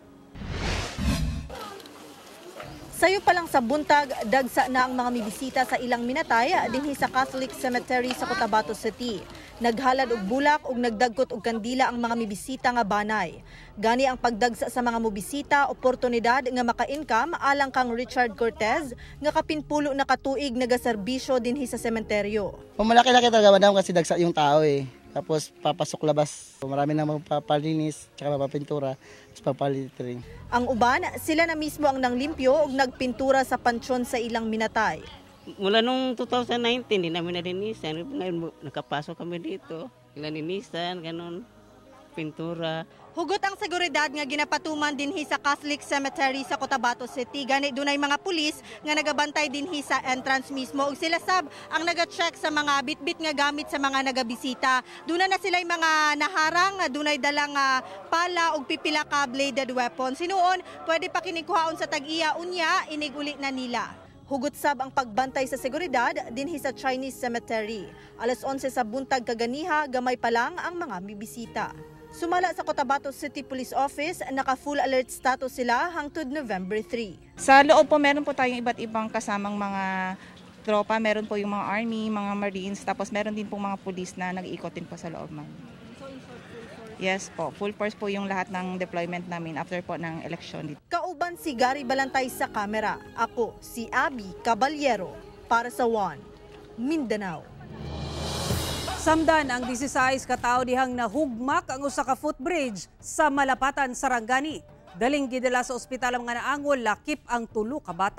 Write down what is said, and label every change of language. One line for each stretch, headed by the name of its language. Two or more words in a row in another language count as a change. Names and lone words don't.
Cebuano: Sayo pa lang sa buntag, dagsa na ang mga mibisita sa ilang minatay dinhi sa Catholic Cemetery sa Cotabato City. Naghalad og bulak ug nagdagkot og kandila ang mga mibisita nga banay. Gani ang pagdagsa sa mga mobisita, oportunidad nga maka-income alang kang Richard Cortez nga kapinpulo na katuig nagaserbisyo dinhi sa sementeryo.
Filipino: Malaki-laki talaga madam kasi dagsa yung tao eh. Tapos papasok labas. Marami na magpapalinis, tsaka papapintura, tapos papalitering.
Cebuano: Ang uban, sila na mismo ang nanglimpyo ug nagpintura sa pansyon sa ilang minatay.
Filipino: Mula nung 2019, hindi namin nalinisan. Ngayon nakapasok kami dito. Nalinisan, ganun, pintura.
Cebuano: Hugot ang seguridad nga ginapatuman dinhi sa Catholic Cemetery sa Cotabato City. Gani dunay mga pulis nga nagabantay dinhi sa entrance mismo ug sila sab ang naga-check sa mga bitbit nga gamit sa mga nagabisita. Duna na sila'y mga naharang, dunay dalang pala ug pipila ka
English: bladed weapon.
Cebuano: Sinuon pwede pa kinikuhaon sa tag-iya unya inig-uli na nila. Hugot sab ang pagbantay sa seguridad dinhi sa Chinese Cemetery. Alas 11 sa buntag kaganiha, gamay pa lang ang mga bibisita. Sumala sa Cotabato City Police Office, naka-
English: full alert status
Cebuano: sila hangtod November 3.
Filipino: Sa loob po meron po tayong iba't ibang kasamang mga tropa. Meron po yung mga army, mga marines, tapos meron din po mga police na nag-iikot din po sa loob. Yes po,
English: full force
Filipino: po yung lahat ng deployment namin after po ng eleksyon.
Cebuano: Kauban si Gary Balantay sa kamera. Ako si Abby Caballero para sa One Mindanao. Samdan ang 16 katao dihang nahugmak ang usa ka footbridge sa Malapatan, Sarangani. Daling gidala sa ospital ang mga naangol, lakip ang 3 ka bata.